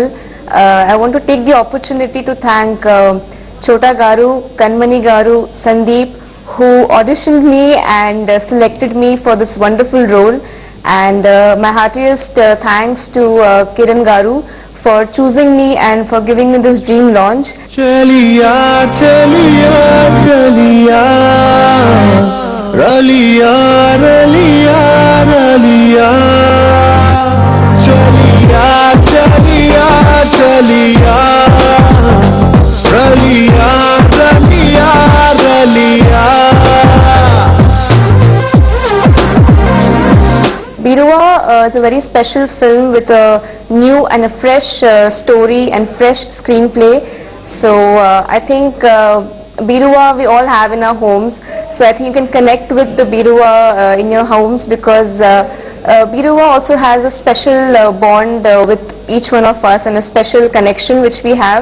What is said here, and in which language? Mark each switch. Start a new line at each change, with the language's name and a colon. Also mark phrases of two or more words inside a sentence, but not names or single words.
English: I want to take the opportunity to thank Chota Garu, Kanmani Garu, Sandeep, who auditioned me and selected me for this wonderful role. And my heartiest thanks to Kiran Garu for choosing me and for giving me this dream launch. Chaliya, chaliya, chaliya, raliya, raliya, raliya, chaliya, chaliya, chaliya, raliya, raliya, raliya. Biruva is a very special film with a new and a fresh story and fresh screenplay. So I think Biruva we all have in our homes. So I think you can connect with the Biruva in your homes because Biruva also has a special bond with each one of us and a special connection which we have.